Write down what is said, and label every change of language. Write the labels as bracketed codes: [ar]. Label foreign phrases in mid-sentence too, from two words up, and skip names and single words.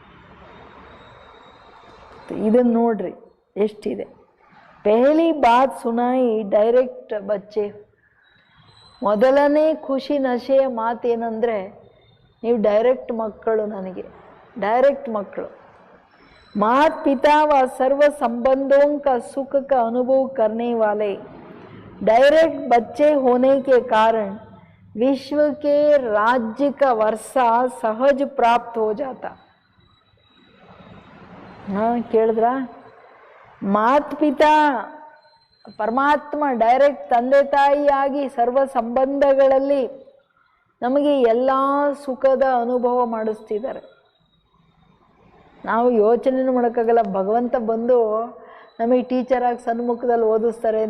[kn] ಇದನ್ನು ನೋಡ್ರಿ ಎಷ್ಟಿದೆ. [hi] पहली बात सुनाई डायरेक्ट बच्चे. [kn] ಮೊದಲನೇ ಖುಷಿ ನಶೆಯ ಮಾತೇನೆಂದರೆ, ನೀವು ಡೈರೆಕ್ಟ್ ಮಕ್ಕಳು, ನನಗೆ ಡೈರೆಕ್ಟ್ ಮಕ್ಕಳು. [hi] मात पिता व सर्व संबंधों का सुख का अनुभव करने वाले डायरेक्ट बच्चे होने के कारण विश्व के राज्य का वर्षा सहज प्राप्त हो जाता. [kn] ಕೇಳಿದ್ರಾ? [hi] मात पिता [kn] ಪರಮಾತ್ಮ ಡೈರೆಕ್ಟ್ ತಂದೆ ತಾಯಿಯಾಗಿ ಸರ್ವ ಸಂಬಂಧಗಳಲ್ಲಿ ನಮಗೆ ಎಲ್ಲ ಸುಖದ ಅನುಭವ ಮಾಡಿಸ್ತಿದ್ದಾರೆ. ನಾವು ಯೋಚನೆನೂ ಮಾಡೋಕ್ಕಾಗಲ್ಲ, ಭಗವಂತ ಬಂದು ನಮಗೆ ಟೀಚರಾಗಿ ಸನ್ಮುಖದಲ್ಲಿ ಓದಿಸ್ತಾರೆ ಅಂತ.